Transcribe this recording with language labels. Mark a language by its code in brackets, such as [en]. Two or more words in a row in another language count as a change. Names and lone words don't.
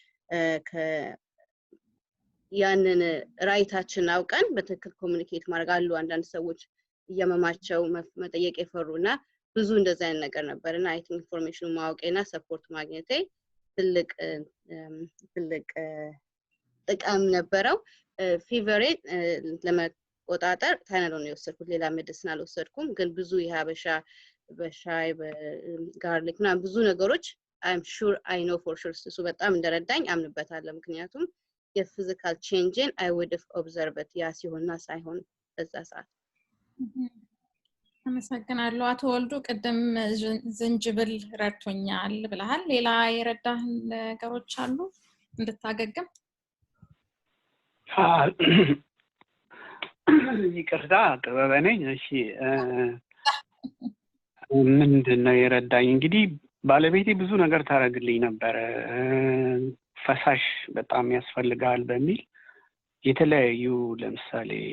[am] ያንን ራይታችን አውቀን በትክክል ኮሙኒኬት ማድረግ አሉ አንዳንድ ሰዎች እያመማቸው መጠየቅ የፈሩና ብዙ እንደዛ አይነት ነገር ነበርና [en] I think [am] ኢንፎርሜሽኑ ማወቄና ሰፖርት ማግኘቴ ትልቅ ጥቅም ነበረው ፊቨሬ ለመቆጣጠር ታይናሎን የወሰድኩት ሌላ ሜዲሲን አልወሰድኩም ግን ብዙ የሀበሻ በሻይ በጋርሊክና ብዙ ነገሮች [en] I'm sure I know for sure [am] እሱ በጣም እንደረዳኝ አምንበታለሁ ምክንያቱም የፊዚካል ቼንጅን [en] I would have observed [am] ያ ሲሆንና ሳይሆን በዛ ሰዓት አመሰግናለሁ አቶ ወልዱ ቅድም ዝንጅብል ረድቶኛል ብለሃል ሌላ የረዳህ ነገሮች አሉ እንድታገግም ይቅርታ ጥበበነኝ እሺ ምንድነው የረዳኝ እንግዲህ ባለቤቴ ብዙ ነገር ታረግልኝ ነበር ፈሳሽ በጣም ያስፈልጋል በሚል የተለያዩ ለምሳሌ